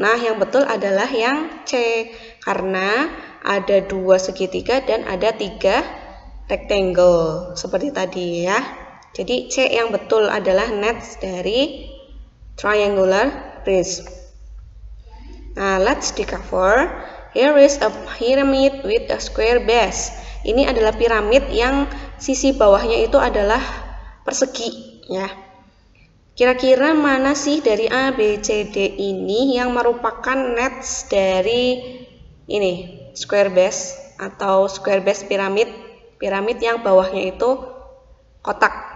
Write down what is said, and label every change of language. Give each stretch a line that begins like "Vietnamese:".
Indonesian: Nah, yang betul adalah yang C, karena ada 2 segitiga dan ada 3 rectangle seperti tadi ya. Jadi C yang betul adalah nets dari triangular prism.
English: Nah, let's discover. Here is a pyramid with a square base.
Indonesian: Ini adalah piramid yang sisi bawahnya itu adalah persegi ya. Kira-kira mana sih dari A, B, C, D ini yang merupakan nets dari ini square base atau square base piramid yang bawahnya itu kotak.